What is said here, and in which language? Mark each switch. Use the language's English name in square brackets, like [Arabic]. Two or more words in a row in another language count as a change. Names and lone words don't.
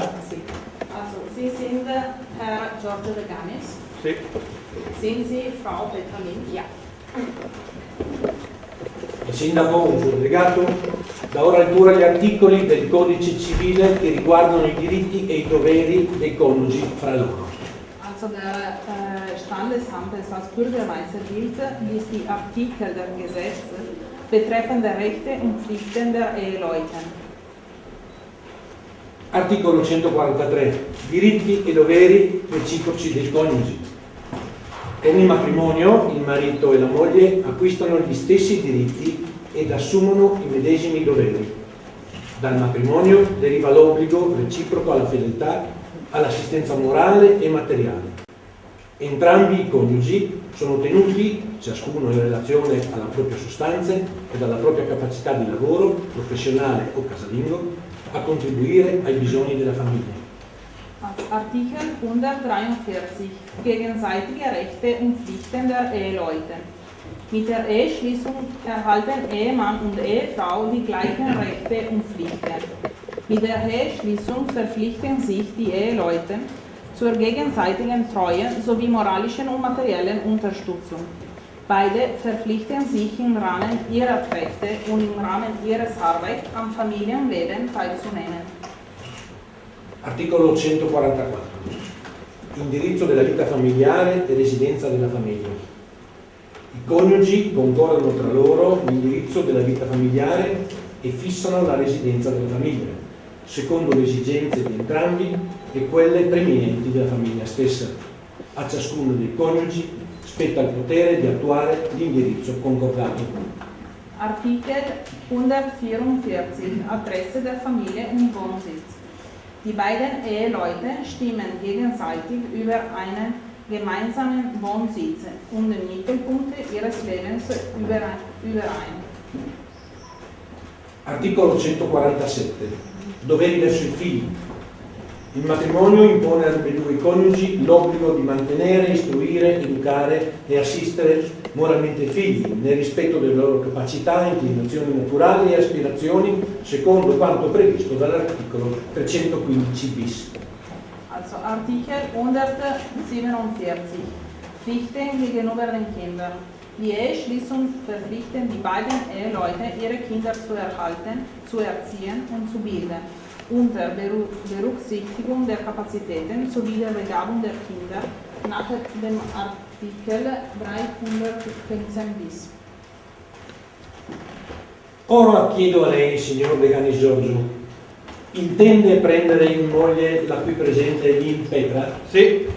[Italian] Sì. [German] Also, Sie sind Herr Giorgio De Ganis? Sì. Sind Sie Frau Petra Lin? Ja. [Italian] Il sindaco, un suo delegato, dà ora lettura agli articoli del codice civile che riguardano i diritti e i doveri dei coniugi fra loro. [German] Also der Standesamt des als Bürgermeister gilt, liest die Artikel der Gesetze betreffend der Rechte und Pflichten der Eheleute. [Italian] Articolo 143. Diritti e doveri reciproci dei coniugi. Con il matrimonio, il marito e la moglie acquistano gli stessi diritti ed assumono i medesimi doveri. Dal matrimonio deriva l'obbligo reciproco alla fedeltà, all'assistenza morale e materiale. Entrambi i coniugi sono tenuti, ciascuno in relazione alla propria sostanza ed alla propria capacità di lavoro, professionale o casalingo, a contribuire ai bisogni della famiglia. [German] Artikel 143. Gegenseitige Rechte und Pflichten der Eheleute. Mit der Eheschließung erhalten Ehemann und Ehefrau die gleichen Rechte und Pflichten. Mit der Eheschließung verpflichten sich die Eheleute zur gegenseitigen Treue sowie moralischen und materiellen Unterstützung. Beide verpflichten sich im Rahmen ihrer Kräfte und im Rahmen ihrer Arbeit am Familienleben teilzunehmen. [Italian] Articolo 144. Indirizzo della vita familiare e residenza della famiglia. I coniugi concordano tra loro l'indirizzo della vita familiare e fissano la residenza della famiglia, secondo le esigenze di entrambi e quelle preminenti della famiglia stessa. A ciascuno dei coniugi spetta il potere di attuare l'indirizzo concordato. [German] Artikel 144. Adresse der Familie und Wohnsitz. Die beiden Eheleute stimmen gegenseitig über einen gemeinsamen Wohnsitz und den Mittelpunkt ihres Lebens überein. [Italian] Articolo 147. Doveri verso i figli. Il matrimonio impone ambedue i coniugi l'obbligo di mantenere, istruire, educare e assistere moralmente i figli, nel rispetto delle loro capacità, inclinazioni naturali e aspirazioni, secondo quanto previsto dall'articolo 315 bis. [German] Also Artikel 147. Pflichten gegenüber den Kindern. Die Eheschließung verpflichtet die beiden Eheleute, ihre Kinder zu erhalten, zu erziehen und zu bilden, unter Berücksichtigung der Kapazitäten sowie der Begabung der Kinder nach dem Artikel 315 bis. [Italian] Ora chiedo a lei, signor De Ganis Giorgio, intende prendere in moglie la qui presente Lin Petra? Sì.